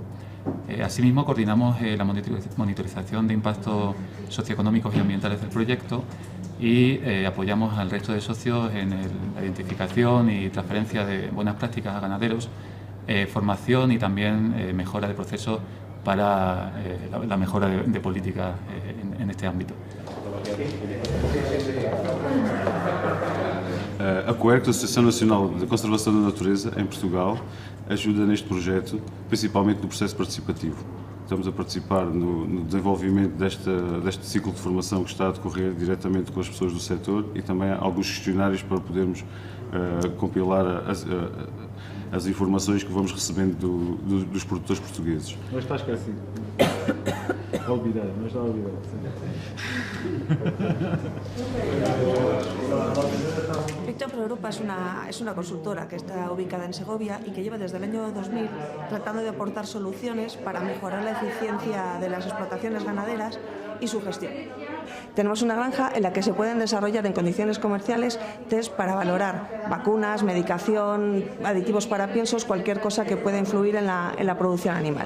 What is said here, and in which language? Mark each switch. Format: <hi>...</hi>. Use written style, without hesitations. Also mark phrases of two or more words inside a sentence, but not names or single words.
<es>Asimismo, coordinamos la monitorización de impactos socioeconómicos y ambientales del proyecto y apoyamos al resto de socios en la identificación y transferencia de buenas prácticas a ganaderos, formación y también mejora de procesos para la mejora de políticas en este ámbito.</es> <pt>A COERC, a Associação Nacional de Conservação da Natureza, em Portugal, ajuda neste projeto, principalmente no processo participativo. Estamos a participar no desenvolvimento deste ciclo de formação que está a decorrer diretamente com as pessoas do setor e também alguns questionários para podermos compilar as informações que vamos recebendo dos produtores portugueses. Não está esquecido.</pt> <es>Olvidado, no está olvidado. Picture for Europa es una consultora que está ubicada en Segovia y que lleva desde el año 2000 tratando de aportar soluciones para mejorar la eficiencia de las explotaciones ganaderas y su gestión. Tenemos una granja en la que se pueden desarrollar en condiciones comerciales test para valorar vacunas, medicación, aditivos para piensos, cualquier cosa que pueda influir en la producción animal.</es>